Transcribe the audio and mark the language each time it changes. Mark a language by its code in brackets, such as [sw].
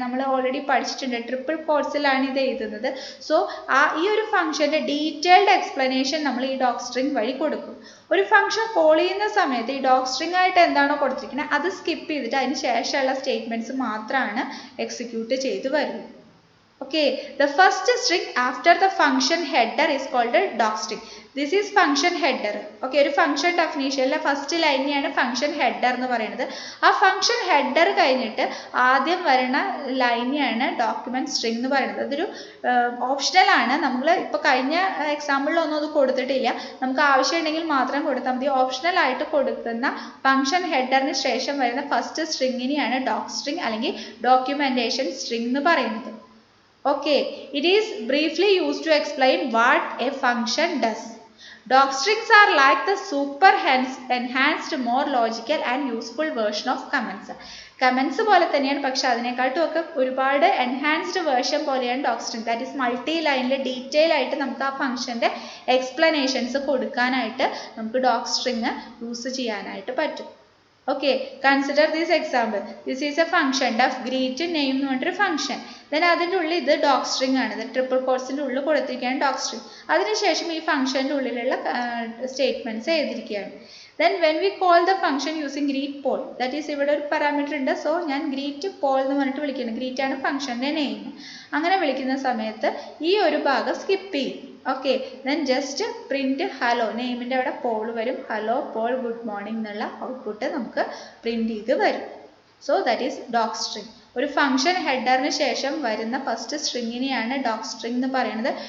[ml] നമ്മൾ ഓൾറെഡി പഠിച്ചിട്ടുണ്ട്, ട്രിപ്പിൾ കോട്സിലാണ് ഇത് എഴുതുന്നത്. സോ ഈ ഒരു ഫംഗ്ഷൻ്റെ ഡീറ്റെയിൽഡ് എക്സ്പ്ലനേഷൻ നമ്മൾ ഈ ഡോക്സ്ട്രിങ് വഴി കൊടുക്കും. ഒരു ഫംഗ്ഷൻ കോൾ ചെയ്യുന്ന സമയത്ത് ഈ ഡോക്സ്ട്രിങ് ആയിട്ട് എന്താണോ കൊടുത്തിരിക്കുന്നത് അത് സ്കിപ്പ് ചെയ്തിട്ട് അതിന് ശേഷമുള്ള സ്റ്റേറ്റ്മെൻറ്റ്സ് മാത്രമാണ് എക്സിക്യൂട്ട് ചെയ്ത് വരുന്നത്. [en] Okay, the first string after the function header is called a docstring. This is function header. [ml] Okay, ഒരു ഫംഗ്ഷൻ ഡെഫിനീഷനിലെ ഫസ്റ്റ് ലൈനെയാണ് ഫംഗ്ഷൻ ഹെഡർ എന്ന് പറയുന്നത്. ആ ഫംഗ്ഷൻ ഹെഡർ കഴിഞ്ഞിട്ട് ആദ്യം വരുന്ന ലൈനെയാണ് ഡോക്യുമെന്റ് സ്ട്രിംഗ് എന്ന് പറയുന്നത്. അതൊരു ഓപ്ഷണൽ ആണ്. നമ്മൾ ഇപ്പോൾ കഴിഞ്ഞ എക്സാമ്പിളിലൊന്നും അത് കൊടുത്തിട്ടില്ല. നമുക്ക് ആവശ്യമുണ്ടെങ്കിൽ മാത്രം കൊടുത്താൽ മതി. ഓപ്ഷണൽ ആയിട്ട് കൊടുക്കുന്ന ഫംഗ്ഷൻ ഹെഡറിന് ശേഷം വരുന്ന ഫസ്റ്റ് സ്ട്രിങ്ങിനെയാണ് ഡോക്സ്ട്രിംഗ് അല്ലെങ്കിൽ ഡോക്യുമെന്റേഷൻ സ്ട്രിംഗ് എന്ന് പറയുന്നത്. [en] Okay, it is briefly used to explain what a function does. Docstrings are like the super enhanced, more logical and useful version of comments. [ml] Comments പോലെ തന്നെയാണ്, പക്ഷെ അതിനെക്കാട്ടും ഒക്കെ ഒരുപാട് എൻഹാൻസ്ഡ് വേർഷൻ പോലെയാണ് ഡോക്സ്ട്രിംഗ്. ദാറ്റ് ഈസ് മൾട്ടി ലൈനിൽ detail ആയിട്ട് നമുക്ക് ആ ഫംഗ്ഷൻ്റെ എക്സ്പ്ലനേഷൻസ് കൊടുക്കാനായിട്ട് നമുക്ക് ഡോക്സ്ട്രിങ് യൂസ് ചെയ്യാനായിട്ട് പറ്റും. [en] Okay, consider this example. This is a function def greet name [ml] എന്ന് പറഞ്ഞൊരു ഫംഗ്ഷൻ. ദെൻ അതിൻ്റെ ഉള്ളിൽ ഇത് ഡോക്സ്ട്രിംഗ് ആണ്. ഇത് ട്രിപ്പിൾ കോട്സിൻ്റെ ഉള്ളിൽ കൊടുത്തിരിക്കുകയാണ് ഡോക്സ്ട്രിംഗ്. അതിനുശേഷം ഈ ഫംഗ്ഷൻ്റെ ഉള്ളിലുള്ള സ്റ്റേറ്റ്മെൻറ്റ്സ് എഴുതിയിരിക്കുകയാണ്. [en] Then when we call the function using greet poll, that is [ml] ഇവിടെ ഒരു പാരാമീറ്റർ ഉണ്ട്. സോ ഞാൻ greet poll എന്ന് പറഞ്ഞിട്ട് വിളിക്കുന്നു. greet ആണ് ഫംഗ്ഷൻ്റെ നെയിം. അങ്ങനെ വിളിക്കുന്ന സമയത്ത് ഈ ഒരു ഭാഗം സ്കിപ്പ് ചെയ്യും. Okay. Then just print hello, നെയിമിൻ്റെ അവിടെ പോൾ വരും. ഹലോ പോൾ ഗുഡ് മോർണിംഗ് എന്നുള്ള ഔട്ട്പുട്ട് നമുക്ക് പ്രിന്റ് ചെയ്ത് വരും. So that is ഡോക്സ്ട്രിംഗ്. ഒരു ഫംഗ്ഷൻ ഹെഡറിന് ശേഷം വരുന്ന ഫസ്റ്റ് സ്ട്രിങ്ങിനെയാണ് ഡോക്സ്ട്രിംഗ് എന്ന് പറയുന്നത്.